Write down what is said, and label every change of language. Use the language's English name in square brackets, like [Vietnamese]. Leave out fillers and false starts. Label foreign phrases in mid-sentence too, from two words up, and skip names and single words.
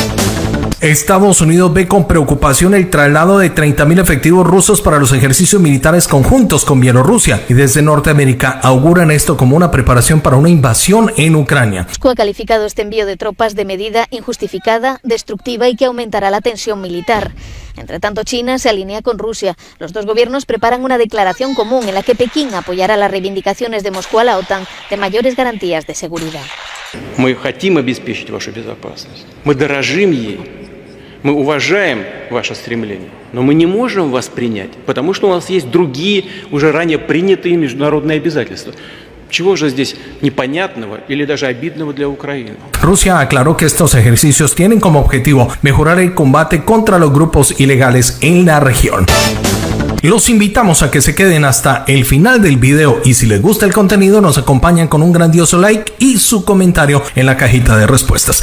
[Spanish] Estados Unidos ve con preocupación el traslado de 30.000 efectivos rusos para los ejercicios militares conjuntos con Bielorrusia, y desde Norteamérica auguran esto como una preparación para una invasión en Ucrania. Moscú ha calificado este envío de tropas de medida injustificada, destructiva y que aumentará la tensión militar. Entre tanto, China se alinea con Rusia. Los dos gobiernos preparan una declaración común en la que Pekín apoyará las reivindicaciones de Moscú a la OTAN de mayores garantías de seguridad. [Russian] Мы хотим обеспечить вашу безопасность. Мы дорожим ей. Мы уважаем ваше стремление, но мы не можем вас принять, потому что у нас есть другие, уже ранее принятые международные обязательства. Чего же здесь непонятного или даже обидного для Украины? [Spanish] Rusia aclaró que estos ejercicios tienen como objetivo mejorar el combate contra los grupos ilegales en la región. Los invitamos a que se queden hasta el final del video y si les gusta el contenido nos acompañan con un grandioso like y su comentario en la cajita de respuestas.